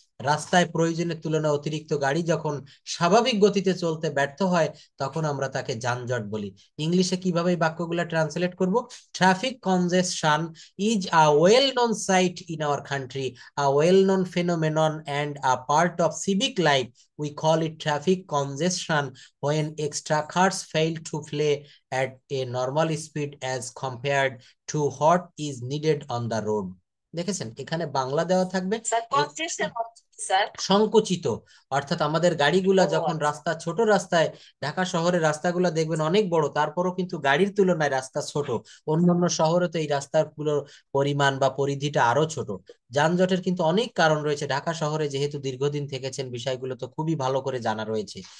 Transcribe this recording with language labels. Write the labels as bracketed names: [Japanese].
[Bangla] রাস্তায় প্রয়োজনের তুলনায় অতিরিক্ত গাড়ি যখন স্বাভাবিক গতিতে চলতে ব্যর্থ হয়, তখন আমরা তাকে যানজট বলি। ইংলিশে কিভাবে এই বাক্যগুলো ট্রান্সলেট করব? [English] Traffic congestion is a well known sight in our country, a well known phenomenon and a part of civic life. We call it traffic congestion when extra cars fail to play at a normal speed as compared to what is needed on the road. [Bangla] দেখেছেন এখানে বাংলা দেওয়া থাকবে। Sir কনজেশন sir. সংকুচিত, অর্থাৎ আমাদের গাড়িগুলা ও যখন আচ্ছা। রাস্তা ছোট রাস্তায়, ঢাকা শহরের রাস্তাগুলো দেখবেন অনেক বড়, তারপরও কিন্তু গাড়ির তুলনায় রাস্তা ছোট। অন্যান্য শহরে তো এই রাস্তাগুলোর পরিমাণ বা পরিধিটা আরো ছোট। যানজটের কিন্তু অনেক কারণ রয়েছে, ঢাকা শহরে যেহেতু দীর্ঘদিন থেকেছেন বিষয়গুলো তো খুবই ভালো করে জানা রয়েছে।